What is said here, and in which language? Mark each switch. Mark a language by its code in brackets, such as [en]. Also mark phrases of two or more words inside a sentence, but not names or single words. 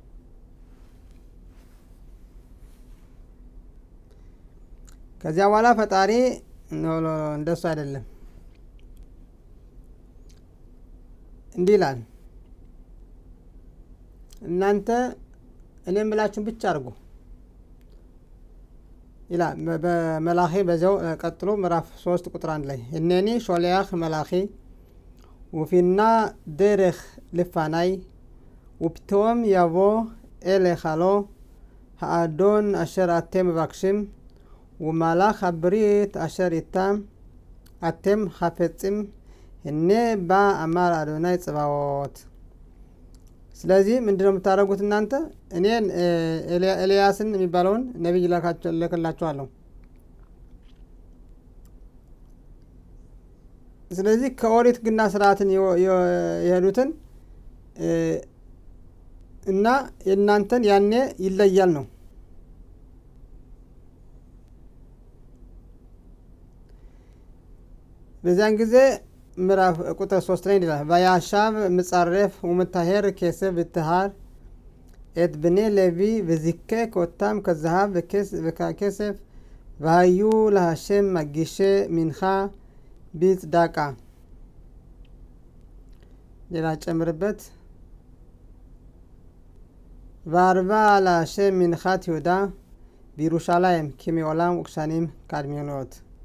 [am] ከዚያ በኋላ ፈጣሪ እንደሱ አይደለም እንዲህ ይላል፣ እናንተ እኔ የምላችሁን ብቻ አድርጉ ይላል በመላኺ በዚያው ቀጥሎ ምዕራፍ 3 ቁጥር 1 ላይ [he] הנני שולח מלאכי ופנה דרך לפני ופתאום יבוא אל היכלו האדון אשר אתם מבקשים ומלאך הברית אשר איתם אתם חפצים הנה בא אמר אדוני צבאות። [am] ስለዚህ ምንድነው የምታደርጉት እናንተ? እኔን ኤልያስን የሚባለውን ነቢይ ልክላችኋለሁ። ስለዚህ ከኦሪት ሕግና ስርዓትን የሄዱትን እና የእናንተን ያኔ ይለያል ነው። በዚያን ጊዜ ምዕራፍ ቁጥር 3 ላይ ይላል [he] וישב מצרף ומטהר כסף וטהר את בני לוי וזיקק אותם כזהב וככסף והיו להשם מגישי מנחה בצדקה. [am] ሌላ ጨምርበት [he] וערבה להשם מנחת יהודה בירושלים כמעולם וכשנים קדמוניות.